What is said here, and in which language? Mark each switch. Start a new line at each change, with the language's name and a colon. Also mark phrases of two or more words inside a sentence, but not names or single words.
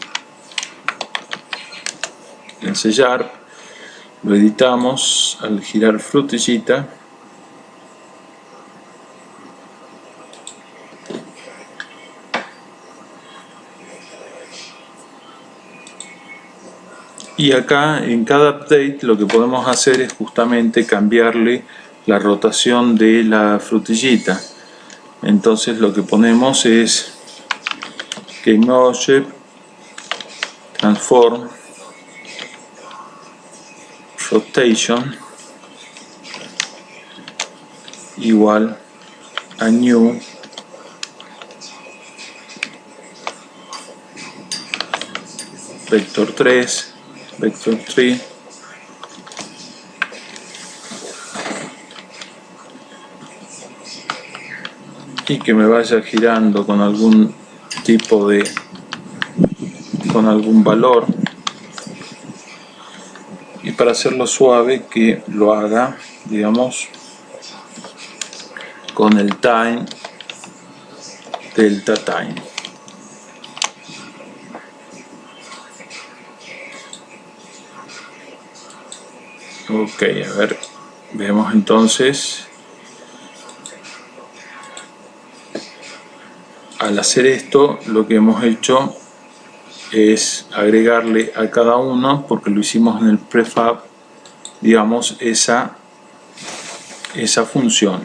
Spanish: ensellar, lo editamos al girar frutillita, y acá en cada update lo que podemos hacer es justamente cambiarle la rotación de la frutillita. Entonces lo que ponemos es
English: GameObject transform rotation
Spanish: igual a new vector 3 vector 3 y que me vaya girando con algún tipo de algún valor, y para hacerlo suave que lo haga, digamos, con el
English: time delta time.
Spanish: Ok, a ver, vemos entonces, al hacer esto lo que hemos hecho es agregarle a cada uno, porque lo hicimos en el prefab, digamos, esa esa función.